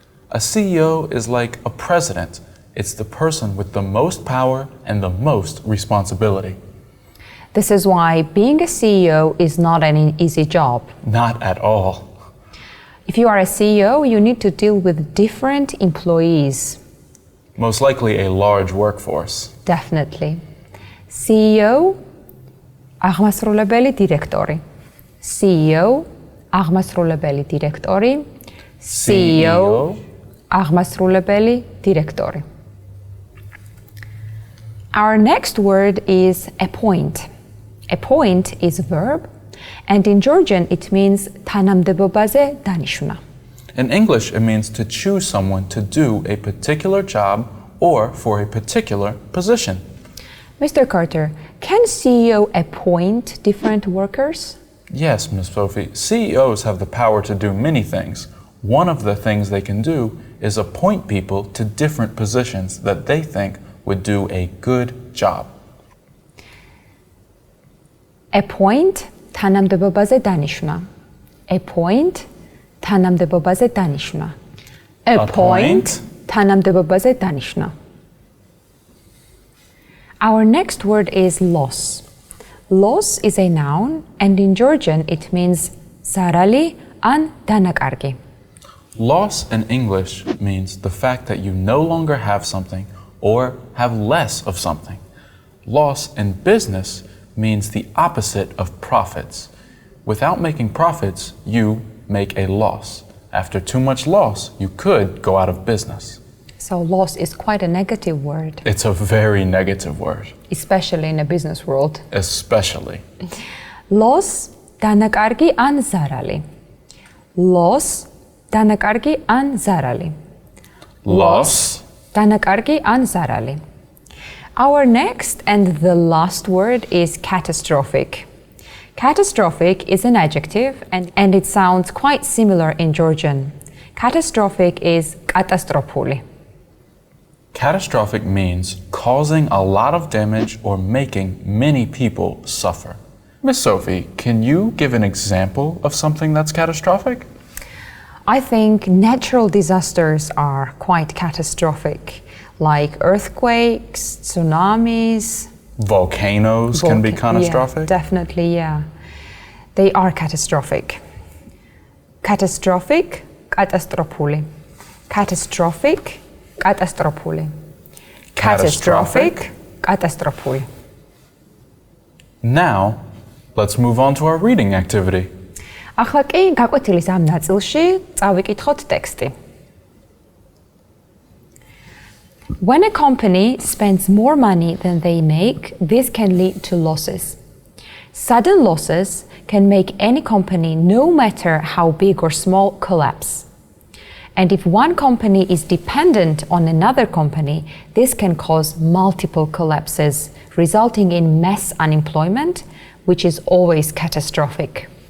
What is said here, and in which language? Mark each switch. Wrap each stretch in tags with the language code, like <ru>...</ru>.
<en>A CEO is like a president. It's the person with the most power and the most responsibility. This is why being a CEO is not an easy job. Not at all. If you are a CEO, you need to deal with different employees. Most likely a large workforce. Definitely.</en> <ka>CEO, აღმასრულებელი დირექტორი. CEO, აღმასრულებელი დირექტორი. CEO, აღმასრულებელი დირექტორი.</ka> <en>Our next word is appoint. Appoint is a verb, and in Georgian it means</en> <ka>თანამდებობაზე დანიშნა.</ka> <en>In English, it means to choose someone to do a particular job or for a particular position. Mr. Carter, can CEO appoint different workers? Yes, Ms. Sophie. CEOs have the power to do many things. One of the things they can do is appoint people to different positions that they think would do a good job.</en> <ka>Appoint, თანამდებობაზე დანიშნა. Appoint, თანამდებობაზე დანიშნა. Appoint, თანამდებობაზე დანიშნა.</ka> <en>Our next word is loss. Loss is a noun, and in Georgian it means</en> <ka>ზარალი ან დანაკარგი.</ka> <en>Loss in English means the fact that you no longer have something or have less of something. Loss in business means the opposite of profits. Without making profits, you make a loss. After too much loss, you could go out of business. So loss is quite a negative word. It's a very negative word. Especially in a business world. Especially.</en> <ka>Loss, დანაკარგი ან ზარალი. Loss, დანაკარგი ან ზარალი.</ka> <en>Loss,</en> <ka>დანაკარგი ან ზარალი.</ka> <en>Our next and the last word is catastrophic. Catastrophic is an adjective and it sounds quite similar in Georgian. Catastrophic is</en> <ka>კატასტროფული.</ka> <en>Catastrophic means causing a lot of damage or making many people suffer. Miss Sophie, can you give an example of something that's catastrophic? I think natural disasters are quite catastrophic, like earthquakes, tsunamis. Volcanoes can be catastrophic? Yeah, definitely, yeah. They are catastrophic.</en> <ka>Catastrophic, კატასტროფული. Catastrophic, კატასტროფული. Catastrophic, კატასტროფული.</ka> <en>Now, let's move on to our reading activity.</en> <ka>ახლა კი გაკვეთილის ამ ნაწილში წავიკითხოთ ტექსტი.</ka> <en>When a company spends more money than they make, this can lead to losses. Sudden losses can make any company, no matter how big or small, collapse. And if one company is dependent on another company, this can cause multiple collapses, resulting in mass unemployment, which is always catastrophic.</en>